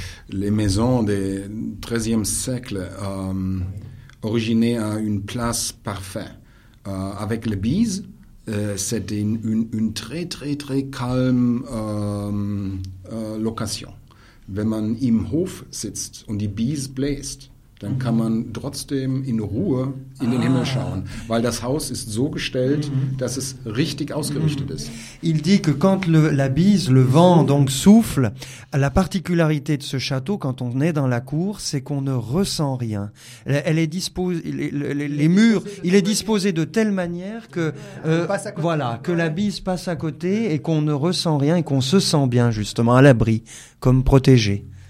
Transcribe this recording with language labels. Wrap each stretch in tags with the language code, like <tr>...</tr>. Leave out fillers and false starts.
<fr>Les maisons du XIIIe siècle originaient à une place parfaite. Avec les bises, c'était une très, très, très calme location.</fr> <de>Wenn man im Hof sitzt und die Bise bläst, dann kann man trotzdem in Ruhe in den Himmel schauen, weil das Haus ist so gestellt, dass es richtig ausgerichtet ist.</de> <fr>Il dit que quand la bise, le vent, donc souffle, la particularité de ce château, quand on est dans la cour, c'est qu'on ne ressent rien. Elle est les murs, il est disposé de telle manière que, que la bise passe à côté et qu'on ne ressent rien et qu'on se sent bien, justement, à l'abri, comme protégé.</fr>